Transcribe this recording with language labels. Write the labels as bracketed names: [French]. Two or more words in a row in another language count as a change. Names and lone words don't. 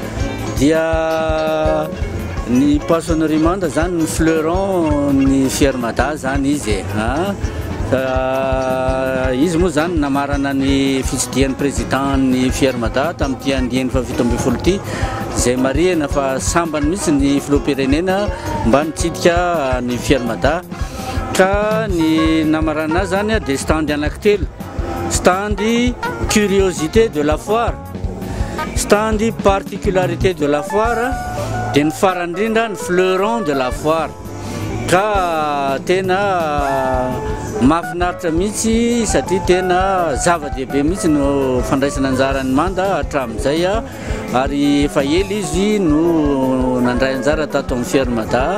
[Malagasy] dia ny poissonnerie manda zany ny fleuron ny Fiarmada zany izy izy moa zany namarana ny fitsidihan'ny président ny Fiarmada tamin'ity andiany fafito ambin'ny folo ity izay marihana fa sambany mihitsy ny filoham-pirenena mba nitsidika ny Fiarmada ka ny namarana zany dia standy anankitelo. Standy [French] curiosité de la foire, [Malagasy] standy [French] particularité de la foire, [Malagasy] dia ny farany indrindra ny [French] fleuron de la foire. [Malagasy] Ka tena mahafinaritra mihitsy satria tena zava-dehibe mihitsy no fandraisana anjara ny manda hatramin'izay ary efa ela izy no nandray anjara tato amin'ny Fiarmada.